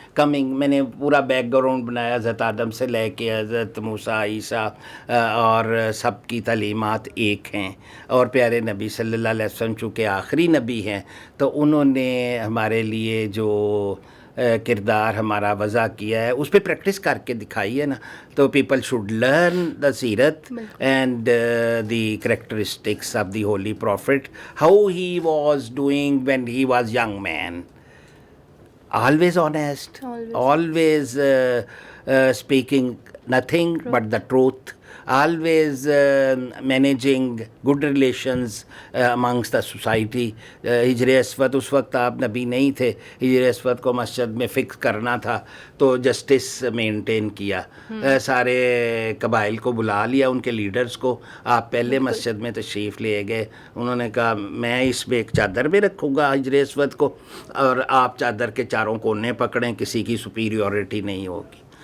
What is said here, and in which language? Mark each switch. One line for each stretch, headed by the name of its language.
Urdu: Coming میں نے پورا بیک گراؤنڈ بنایا حضرت آدم سے لے کے حضرت موسیٰ, عیسیٰ, اور سب کی تعلیمات ایک ہیں. اور پیارے نبی صلی اللہ علیہ وسلم چونکہ آخری نبی ہیں تو انہوں نے ہمارے لیے جو کردار ہمارا وضع کیا ہے اس پہ پریکٹس کر کے دکھائی ہے نا.
English: تو people should learn the سیرت and the characteristics of the holy prophet, how he was doing when he was young man. Always honest, always speaking nothing but the truth, always managing good relations amongst the society.
Urdu: ہجر اسود اس وقت آپ نبی نہیں تھے, ہجر اسود کو مسجد میں فکس کرنا تھا تو جسٹس مینٹین کیا. سارے قبائل کو بلا لیا, ان کے لیڈرز کو, آپ پہلے مسجد میں تشریف لے گئے. انہوں نے کہا میں اس میں ایک چادر میں رکھوں گا ہجر اسود کو, اور آپ چادر کے چاروں کونے پکڑیں, کسی کی سپیریورٹی نہیں ہوگی.